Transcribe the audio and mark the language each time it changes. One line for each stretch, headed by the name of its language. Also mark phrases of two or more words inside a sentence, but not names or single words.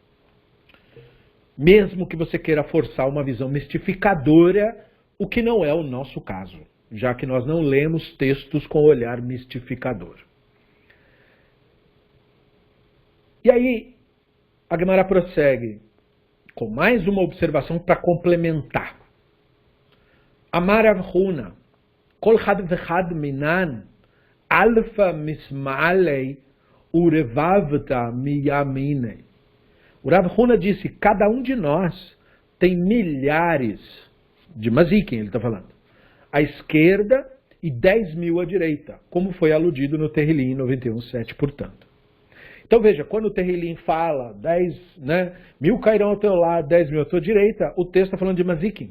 Portuguese: Mesmo que você queira forçar uma visão mistificadora, o que não é o nosso caso, já que nós não lemos textos com olhar mistificador. E aí, a Gemara prossegue com mais uma observação para complementar.
Aramaic: אמר רב הונא, כל חד וחד מינן, אלפא משמאליה ורבבתא מימיניה.
Portuguese: O Rav Huna disse, cada um de nós tem milhares de mazikim, ele está falando, à esquerda e 10.000 à direita, como foi aludido no Terrilim 91.7, portanto. Então veja, quando o Terrilim fala 10.000 cairão ao teu lado, 10.000 à tua direita, o texto está falando de mazikim.